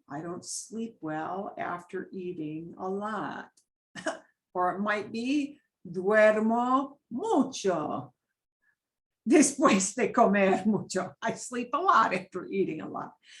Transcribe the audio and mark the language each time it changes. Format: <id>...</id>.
<en>I don't sleep well after eating a lot. Or it might be,</en> <es>duermo mucho después de comer mucho.</es> <en>I sleep a lot after eating a lot.</en>